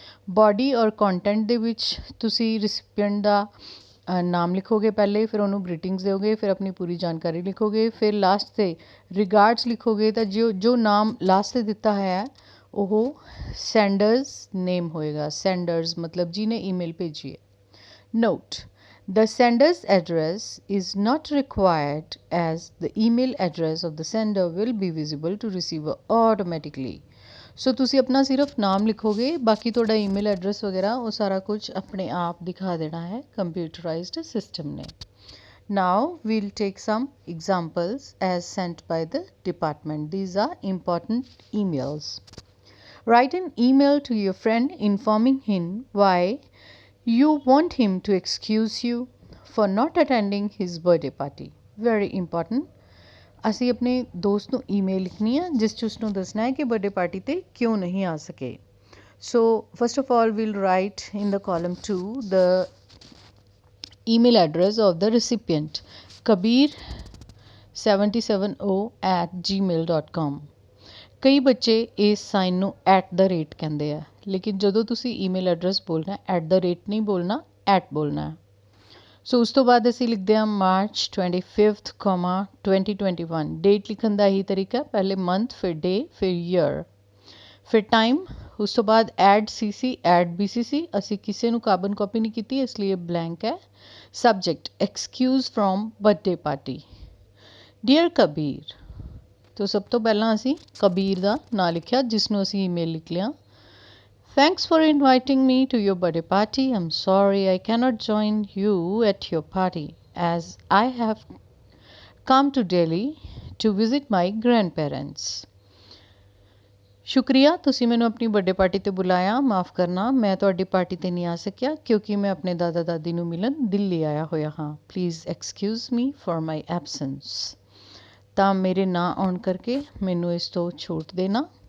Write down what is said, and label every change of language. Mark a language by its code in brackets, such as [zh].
[pa] Body ਔਰ content ਦੇ ਵਿੱਚ ਤੁਸੀਂ ਰਿਸਿਪੀਐਂਟ ਦਾ ਨਾਮ ਲਿਖੋਗੇ ਪਹਿਲੇ, ਫਿਰ ਉਹਨੂੰ ਗ੍ਰੀਟਿੰਗਸ ਦਿਓਗੇ, ਫਿਰ ਆਪਣੀ ਪੂਰੀ ਜਾਣਕਾਰੀ ਲਿਖੋਗੇ, ਫਿਰ ਲਾਸਟ 'ਤੇ ਰਿਗਾਰਡਸ ਲਿਖੋਗੇ। ਤਾਂ ਜੋ ਨਾਮ ਲਾਸਟ 'ਤੇ ਦਿੱਤਾ ਹੈ ਉਹ ਸੈਂਡਰਸ ਨੇਮ ਹੋਏਗਾ। ਸੈਂਡਰਸ ਮਤਲਬ ਜਿਹਨੇ ਈਮੇਲ ਭੇਜੀ ਹੈ। [en] Note, the sender's address is not required as the email address of the sender will be visible to receiver automatically. [pa] ਸੋ ਤੁਸੀਂ ਆਪਣਾ ਸਿਰਫ ਨਾਮ ਲਿਖੋਗੇ, ਬਾਕੀ ਤੁਹਾਡਾ ਈਮੇਲ ਐਡਰੈਸ ਵਗੈਰਾ ਉਹ ਸਾਰਾ ਕੁਝ ਆਪਣੇ ਆਪ ਦਿਖਾ ਦੇਣਾ ਹੈ ਕੰਪਿਊਟਰਾਈਜ਼ਡ ਸਿਸਟਮ ਨੇ। [en] Now we'll take some examples as sent by the department. These are important emails. Write an email to your friend informing him why you want him to excuse you for not attending his birthday party. Very important. [pa] ਅਸੀਂ ਆਪਣੇ ਦੋਸਤ ਨੂੰ email ਲਿਖਣੀ ਹੈ ਜਿਸ 'ਚ ਉਸਨੂੰ ਦੱਸਣਾ ਹੈ ਕਿ ਬਰਥਡੇ ਪਾਰਟੀ 'ਤੇ ਕਿਉਂ ਨਹੀਂ ਆ ਸਕੇ। [en] So first of all we'll write in the column 2 the email address of the recipient kabir77o@gmail.com। [pa] ਕਈ ਬੱਚੇ ਇਸ ਸਾਈਨ ਨੂੰ @ ਕਹਿੰਦੇ ਆ, ਲੇਕਿਨ ਜਦੋਂ ਤੁਸੀਂ ਈਮੇਲ ਐਡਰੈਸ ਬੋਲਣਾ @ ਨਹੀਂ ਬੋਲਣਾ, ਬੋਲਣਾ ਹੈ। ਸੋ ਉਸ ਤੋਂ ਬਾਅਦ ਅਸੀਂ ਲਿਖਦੇ ਹਾਂ March 25th, 2021। ਡੇਟ ਲਿਖਣ ਦਾ ਇਹੀ ਤਰੀਕਾ, ਪਹਿਲੇ ਮੰਥ, ਫਿਰ ਡੇ, ਫਿਰ ਈਅਰ, ਫਿਰ ਟਾਈਮ। ਉਸ ਤੋਂ ਬਾਅਦ ਐਡ BCC। ਅਸੀਂ ਕਿਸੇ ਨੂੰ ਕਾਰਬਨ ਕਾਪੀ ਨਹੀਂ ਕੀਤੀ ਇਸ ਲਈ ਬਲੈਂਕ ਹੈ। Subject [en] Excuse from birthday party. [pa] Dear Kabir, ਤੋਂ ਸਭ ਤੋਂ ਪਹਿਲਾਂ ਅਸੀਂ ਕਬੀਰ ਦਾ ਨਾਂ ਲਿਖਿਆ ਜਿਸ ਨੂੰ ਅਸੀਂ ਈਮੇਲ ਲਿਖ ਲਿਆ। [en] Thanks for inviting me to your birthday party. I'm sorry I cannot join you at your party as I have come to Delhi to visit my grandparents. [pa] ਸ਼ੁਕਰੀਆ, ਤੁਸੀਂ ਮੈਨੂੰ ਆਪਣੀ ਬਰਥਡੇ ਪਾਰਟੀ 'ਤੇ ਬੁਲਾਇਆ। ਮਾफ़ ਕਰਨਾ, ਮੈਂ ਤੁਹਾਡੀ ਪਾਰਟੀ 'ਤੇ ਨਹੀਂ ਆ ਸਕਿਆ ਕਿਉਂਕਿ ਮੈਂ ਆਪਣੇ ਦਾਦਾ ਦਾਦੀ ਨੂੰ ਮਿਲਣ ਦਿੱਲੀ ਆਇਆ ਹੋਇਆ ਹਾਂ। [en] Please excuse me for my absence. [pa] ਤਾਂ ਮੇਰੇ ਨਾ ਆਉਣ ਕਰਕੇ ਮੈਨੂੰ ਇਸ ਤੋਂ ਛੂਟ ਦੇਣਾ।